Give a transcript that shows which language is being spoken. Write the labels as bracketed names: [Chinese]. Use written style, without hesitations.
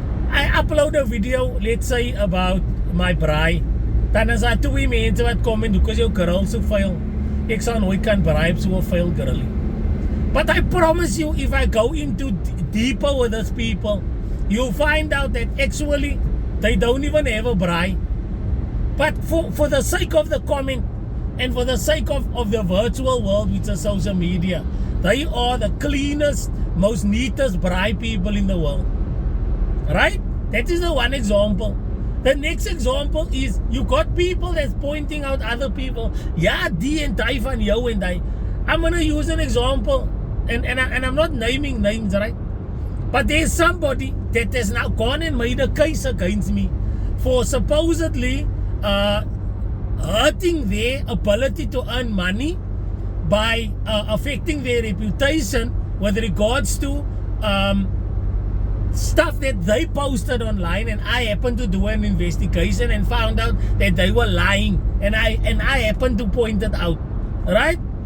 [English] I upload a video, let's say about my braai. [Afrikaans] Dan is daar twee mense wat kom en hoekom is jou girl so vuil? Ek sal nooit kan braai op so 'n vuil girlie. [English] But I promise you, if I go into deeper with these people, you'll find out that actually they don't even have a braai. But for the sake of the comment and for the sake of the virtual world, which is social media, they are the cleanest, most neatest braai people in the world. Right? That is the one example. The next example is you got people that's pointing out other people. [Afrikaans] Yeah, die en die van jou en die. [English] I'm going to use an example, and I'm not naming names, right? But there's somebody that has now gone and made a case against me for supposedly hurting their ability to earn money by affecting their reputation with regards to stuff that they posted online, and I happened to do an investigation and found out that they were lying, and I happened to point it out, right?